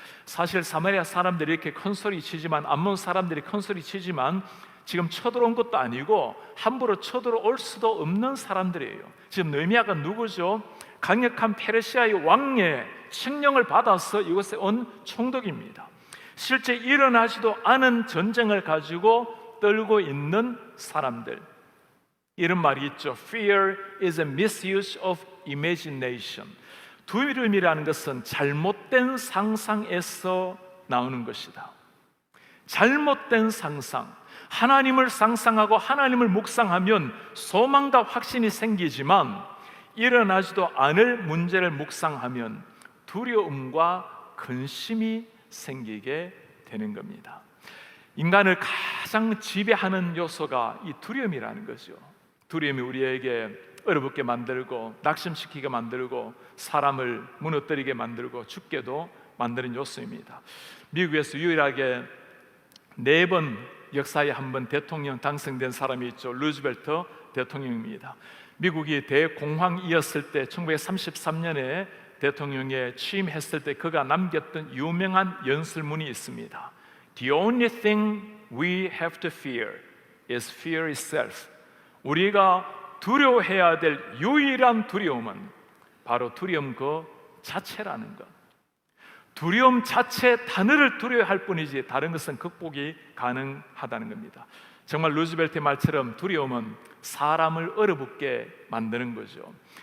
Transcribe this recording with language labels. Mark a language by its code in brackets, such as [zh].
[ko] 사실 사마리아 사람들이 이렇게 큰 소리 치지만, 암몬 사람들이 큰 소리 치지만 지금 쳐들어온 것도 아니고 함부로 쳐들어올 수도 없는 사람들이에요. 지금 느헤미야가 누구죠? 강력한 페르시아의 왕의 칙령을 받아서 이곳에 온 총독입니다. 실제 일어나지도 않은 전쟁을 가지고 떨고 있는 사람들. 이런 말이 있죠. [en] Fear is a misuse of imagination. [ko] 두려움이라는 것은 잘못된 상상에서 나오는 것이다. 잘못된 상상. 하나님을 상상하고 하나님을 묵상하면 소망과 확신이 생기지만 일어나지도 않을 문제를 묵상하면 두려움과 근심이 생기게 되는 겁니다. 인간을 가장 지배하는 요소가 이 두려움이라는 거죠. 두려움이 우리에게 얼어붙게 만들고 낙심시키게 만들고 사람을 무너뜨리게 만들고 죽게도 만드는 요소입니다. 미국에서 유일하게 4번 역사에 한 번 대통령 당선된 사람이 있죠. 루즈벨트 대통령입니다. 미국이 대공황이었을 때 1933년에 대통령에 취임했을 때 그가 남겼던 유명한 연설문이 있습니다. [en] The only thing we have to fear is fear itself. [ko] 우리가 두려워해야 될 유일한 두려움은 바로 두려움 그 자체라는 것. 두려움 자체 단어를 두려워할 뿐이지 다른 것은 극복이 가능하다는 겁니다. 정말 루즈벨트의 말처럼 두려움은 사람을 얼어붙게 만드는 거죠.